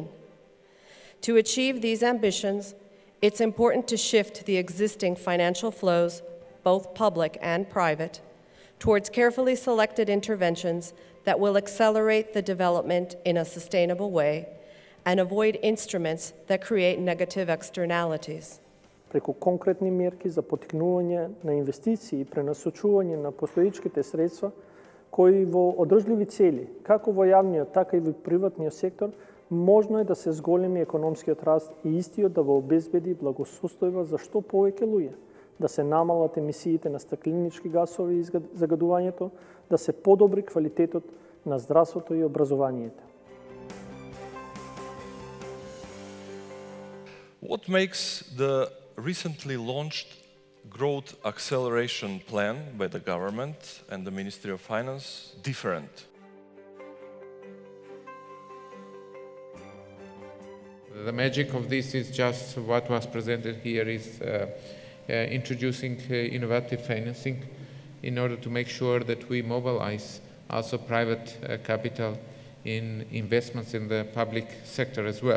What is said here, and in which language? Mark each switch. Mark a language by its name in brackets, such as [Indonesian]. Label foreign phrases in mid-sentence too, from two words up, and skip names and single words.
[English] To achieve these ambitions, it's important to shift the existing financial flows, both public and private, towards carefully selected interventions that will accelerate the development in a sustainable way and avoid instruments that create negative externalities. [Macedonian] Преку конкретни мерки за поттикнување на инвестиции и пренасочување на постоечките средства кои во одржливи цели, како во јавниот, така и во приватниот сектор, можно е да се зголеми економскиот раст и истиот да го обезбеди благосостојба за што повеќе луѓе, да се намалат емисиите на стакленички гасови и загадувањето, да се подобри квалитетот на здравството и образованието. [English] What makes the recently launched Growth Acceleration Plan by the government and the Ministry of Finance different? The magic of this is just what was presented here is introducing innovative financing in order to make sure that we mobilize also private capital in investments in the public sector as well.